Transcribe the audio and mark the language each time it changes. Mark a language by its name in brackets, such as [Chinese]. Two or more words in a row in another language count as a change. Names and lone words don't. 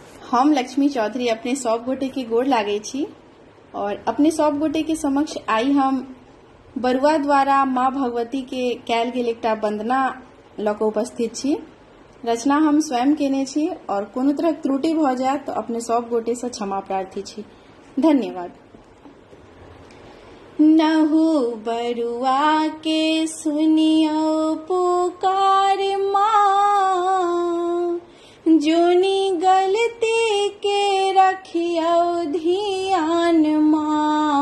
[Maithili] हम लक्ष्मी चौधरी अपने सब गोटे के गोड़ लागे छी और अपने सब गोटे के समक्ष आई हम बरुआ द्वारा माँ भगवती के कैल गेल एकटा वंदना ल के उपस्थित छी। रचना हम स्वयं केने छी और कोनो तरह त्रुटि भ जाय तो अपने सब गोटे से क्षमा प्रार्थी छी। धन्यवाद। नहु बरुआ के सुनियो पुकार माँ, जोनी गलती के रखियो ध्यान माँ।